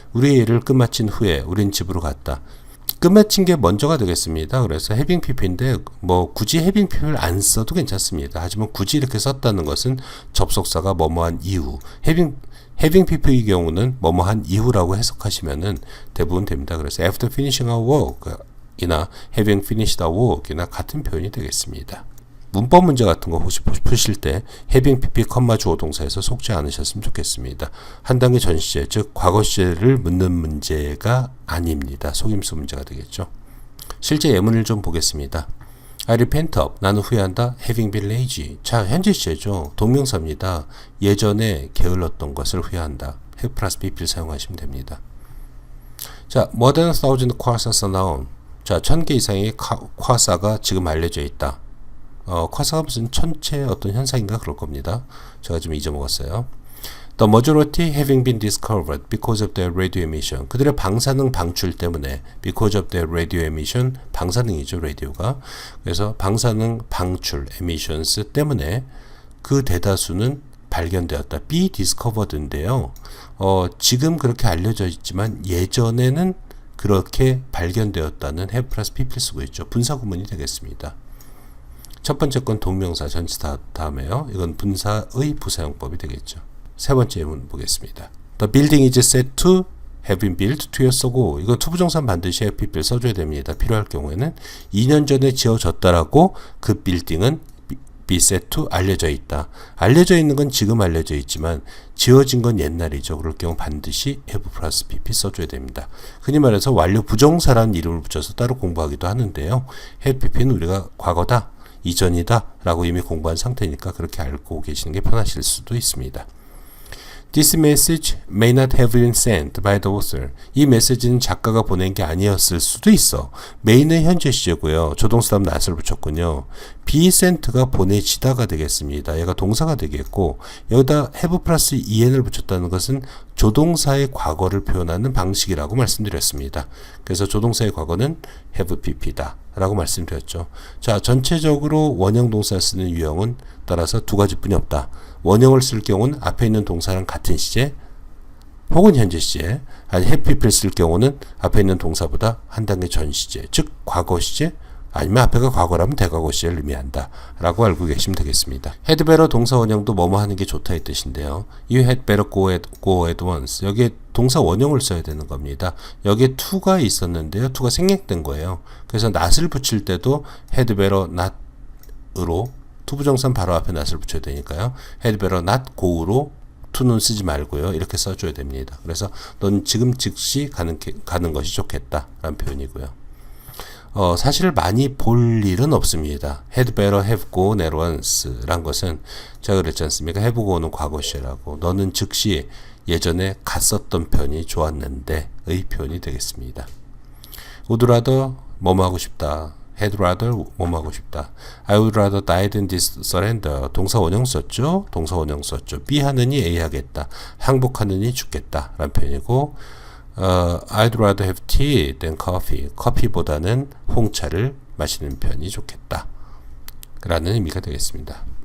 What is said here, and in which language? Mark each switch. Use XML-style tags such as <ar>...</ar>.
<ko>우리의 일을 끝마친 후에 우린 집으로 갔다. 끝마친 게 먼저가 되겠습니다. 그래서 having pp인데 굳이 having pp를 안 써도 괜찮습니다. 하지만 굳이 이렇게 썼다는 것은 접속사가 뭐뭐한 이후, having pp의 경우는 뭐뭐한 이후라고 해석하시면은 대부분 됩니다. 그래서</ko> <en>after finishing our work</en> <ko>이나</ko> <en>having finished our work</en> <ko>이나 같은 표현이 되겠습니다. 문법 문제 같은 거 혹시 푸실 때 having pp, 주어 동사에서 속지 않으셨으면 좋겠습니다. 한 단계 전 시제, 즉 과거 시제를 묻는 문제가 아닙니다. 속임수 문제가 되겠죠. 실제 예문을 좀 보겠습니다.</ko> <en>I repent of,</en> <ko>나는 후회한다.</ko> <en>having been lazy.</en> <ko>자, 현재 시제죠. 동명사입니다. 예전에 게을렀던 것을 후회한다. have plus pp를 사용하시면 됩니다.</ko> <en>자, more than 1,000 quasars are known.</en> <ko>자, 1000개 이상의 쿼사가 지금 알려져 있다. 쿼사가 무슨 천체 어떤 현상인가 그럴 겁니다. 제가 좀 잊어먹었어요.</ko> <en>The majority having been discovered because of their radio emission.</en> <ko>그들의 방사능 방출 때문에</ko> <en>because of their radio emission,</en> <ko>방사능이죠, 라디오가. 그래서 방사능 방출, emissions 때문에 그 대다수는 발견되었다. be discovered인데요. 지금 그렇게 알려져 있지만 예전에는 그렇게 발견되었다는 have plus pp를 쓰고 있죠. 분사 구문이 되겠습니다. 첫 번째 건 동명사 전치사 다음에요. 이건 분사의 부사용법이 되겠죠. 세 번째 예문 보겠습니다.</ko> <en>The building is set to have been built 2years ago.</en> <ko>이건 투부정사는 반드시</ko> <en>have been built</en> <ko>써줘야 됩니다. 필요할 경우에는 2년 전에 지어졌다라고 그 빌딩은 be said to 알려져 있다. 알려져 있는 건 지금 알려져 있지만 지어진 건 옛날이죠. 그럴 경우 반드시 have 플러스 pp 써줘야 됩니다. 흔히 말해서 완료 부정사라는 이름을 붙여서 따로 공부하기도 하는데요. have pp는 우리가 과거다, 이전이다 라고 이미 공부한 상태니까 그렇게 알고 계시는 게 편하실 수도 있습니다.</ko> <en>This message may not have been sent by the author.</en> <ko>이 메시지는 작가가 보낸 게 아니었을 수도 있어. may는 현재 시제고요. 조동사 다음 not을 붙였군요. be sent가 보내지다가 되겠습니다. 얘가 동사가 되겠고 여기다 have 플러스 en을 붙였다는 것은 조동사의 과거를 표현하는 방식이라고 말씀드렸습니다. 그래서 조동사의 과거는 have pp다 라고 말씀드렸죠. 자, 전체적으로 원형 동사 쓰는 유형은 따라서 두 가지뿐이 없다. 원형을 쓸 경우는 앞에 있는 동사랑 같은 시제 혹은 현재 시제, 아니 have pp를 쓸 경우는 앞에 있는 동사보다 한 단계 전 시제, 즉 과거 시제, 아니면 앞에가 과거라면 대과거 시제를 의미한다 라고 알고 계시면 되겠습니다. had better 동사 원형도 뭐뭐 하는 게 좋다 이 뜻인데요.</ko> <en>You had better go at once.</en> <ko>여기에 동사 원형을 써야 되는 겁니다. 여기에 to가 있었는데요. to가 생략된 거예요. 그래서 not을 붙일 때도 had better not으로 투부정사는 바로 앞에 not을 붙여야 되니까요.</ko> <en>had better not go</en> <ko>로 to는 쓰지 말고요. 이렇게 써줘야 됩니다. 그래서 넌 지금 즉시 가는 것이 좋겠다 라는 표현이고요. 사실 많이 볼 일은 없습니다.</ko> <en>had better have gone at once</en> <ko>란 것은 제가 그랬지 않습니까? have go는 과거 시제라고 너는 즉시 예전에 갔었던 편이 좋았는데 의 표현이 되겠습니다. would rather 뭐뭐 하고 싶다. had rather 뭐뭐 하고 싶다.</ko> <en>I would rather die than surrender.</en> <ko>동사 원형 썼죠? 동사 원형 썼죠. B 하느니 A 하겠다. 항복하느니 죽겠다 라는 표현이고</ko> <en>I'd rather have tea than coffee.</en> <ko>커피보다는 홍차를 마시는 편이 좋겠다 라는 의미가 되겠습니다.</ko>